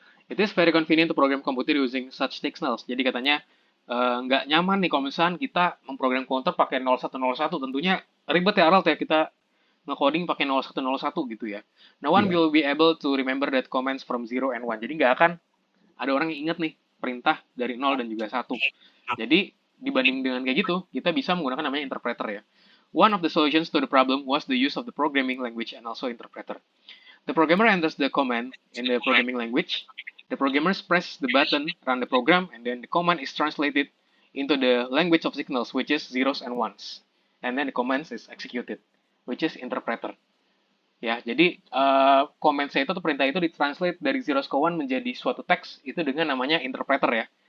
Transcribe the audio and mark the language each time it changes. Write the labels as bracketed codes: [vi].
[en] It is very convenient to program computer using such signals. [id] Jadi katanya nggak nyaman nih kalau misalkan kita memprogram komputer pakai 0101. Tentunya ribet ya, Aral, ya kita nge-coding pakai 0101 gitu ya. [en] No one [id] Iya. [en] will be able to remember that commands from 0 and 1. [id] Jadi nggak akan ada orang yang ingat nih perintah dari 0 dan juga 1. Jadi dibanding dengan kayak gitu, kita bisa menggunakan namanya interpreter ya. [en] One of the solutions to the problem was the use of the programming language and also interpreter. The programmer enters the command in the programming language. The programmer presses the button, run the program, and then the command is translated into the language of signals, which is zeros and ones. And then the command is executed, which is interpreter. [id] Ya, jadi command saya itu atau perintah itu ditranslate dari zeros ke one menjadi suatu teks itu dengan namanya interpreter ya.